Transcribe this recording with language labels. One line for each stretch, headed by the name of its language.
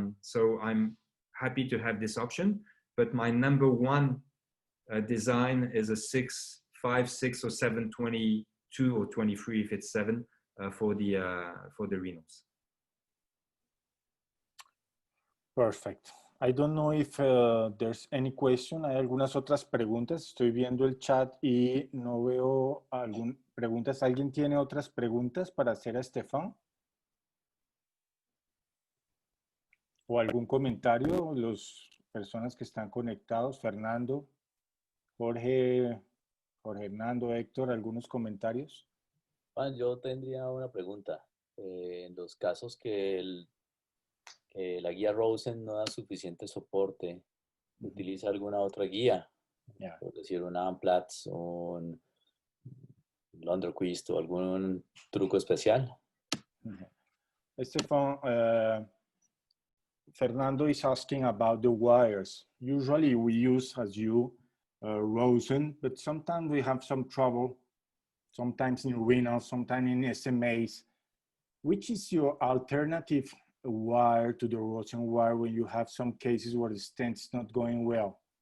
English: So I'm happy to have this option, but my number one design is a 6, 5, 6 or 7, 22 or 23 if it's 7 for the renals. Perfect. I don't know if there's any question.
Spanish: Hay algunas otras preguntas. Estoy viendo el chat y no veo algunas preguntas. ¿Alguien tiene otras preguntas para hacer a Stéphan? ¿O algún comentario? Las personas que están conectados, Fernando, Jorge Hernando, Héctor, ¿algunos comentarios? Juan, yo tendría una pregunta. En los casos que la guía Rosen no da suficiente soporte, ¿utiliza alguna otra guía?
English: Yeah.
Spanish: Por decir, un Amplatz, un Lunderquist o algún truco especial.
English: Stéphan, Fernando is asking about the wires. Usually we use, as you, Rosen, but sometimes we have some trouble, sometimes in renal, sometimes in SMAs. Which is your alternative wire to the Rosen wire when you have some cases where the stent is not going well?